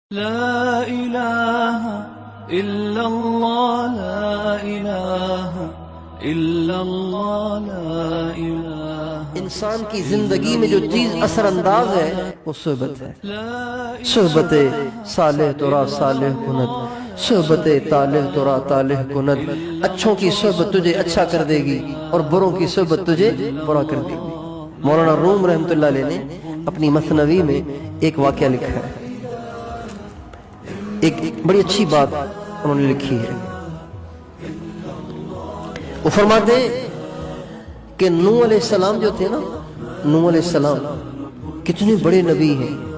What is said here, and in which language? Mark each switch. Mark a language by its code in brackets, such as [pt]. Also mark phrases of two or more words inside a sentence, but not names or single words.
[ar] لا إله إلا الله لا إله إلا الله لا إله. [ur] انسان کی زندگی میں جو چیز اثر انداز ہے وہ صحبت ہے. [fa] صحبت صالح ترا صالح کند، صحبت طالح ترا طالح کند. [ur] اچھوں کی صحبت تجھے اچھا کر دے گی اور بروں کی صحبت تجھے برا کر دے گی. مولانا روم [ar] رحمۃ اللہ علیہ [ur] نے اپنی مثنوی میں ایک واقعہ لکھا ہے. ایک بڑی اچھی بات انہوں نے لکھی ہے. وہ فرماتے ہیں کہ نوح [ar] علیہ السلام [ur] جو تھے نا، نوح [ar] علیہ السلام [ur] کتنے بڑے نبی ہیں.